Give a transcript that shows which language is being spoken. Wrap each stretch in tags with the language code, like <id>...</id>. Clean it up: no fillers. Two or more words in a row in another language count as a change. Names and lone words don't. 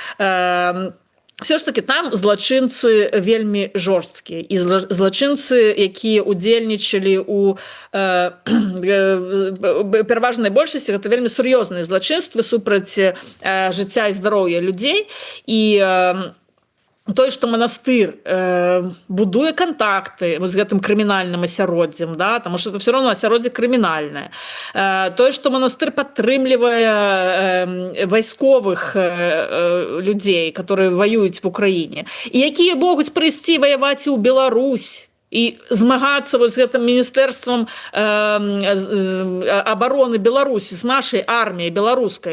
<ru>Все ж таки</ru> <be>там злачынцы вельмі жорсткія, і злачынцы, якія удзельнічалі у пераважнай большасці, гэта вельмі сур'ёзныя злачынствы супраць жыцця і здароўя людзей. І тое, што манастыр будуе кантакты з гэтым крымінальным асяроддзем, да, таму што</be> <ru>это все равно</ru> <be>асяроддзе крымінальнае. Тое, што манастыр падтрымлівае вайсковых людзей, которые ваююць в Украіне, і якія могуць прыйсці ваяваць у Беларусь, і змагацца з гэтым міністэрствам абароны Беларусі, з нашай арміяй беларускай.</be>